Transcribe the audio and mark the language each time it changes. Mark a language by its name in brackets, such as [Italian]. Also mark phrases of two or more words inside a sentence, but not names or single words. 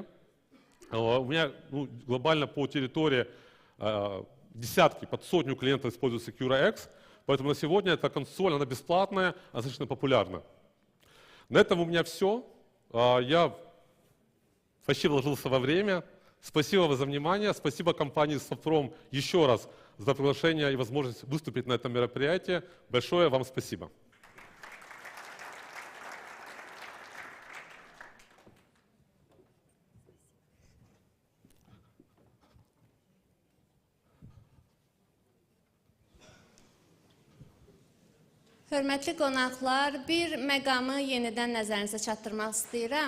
[Russian] У меня глобально по территории десятки, под сотню клиентов используют SecureX, поэтому на сегодня эта консоль, она бесплатная, она достаточно популярна. На этом у меня все. Я почти вложился во время. Спасибо вам за внимание. Спасибо компании Softprom еще раз за приглашение и возможность выступить на этом мероприятии. Большое вам спасибо. [Azerbaijani] Hörmətli qonaqlar, bir məqamı yenidən nəzərinizə çatdırmaq istəyirəm.